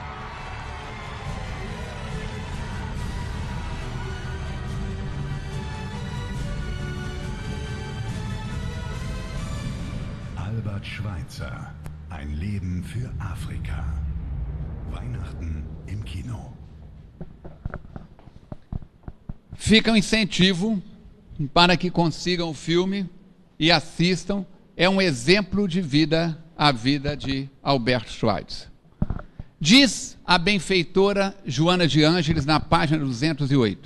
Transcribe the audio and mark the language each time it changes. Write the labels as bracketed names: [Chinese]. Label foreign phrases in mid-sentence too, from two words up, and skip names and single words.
[German] Albert Schweitzer. Ein Leben für Afrika. Weihnachten im Kino. [Portuguese] Fica um incentivo para que consigam o filme e assistam. É um exemplo de vida, a vida de Albert Schweitzer. Diz a benfeitora Joana de Ângeles na página 208.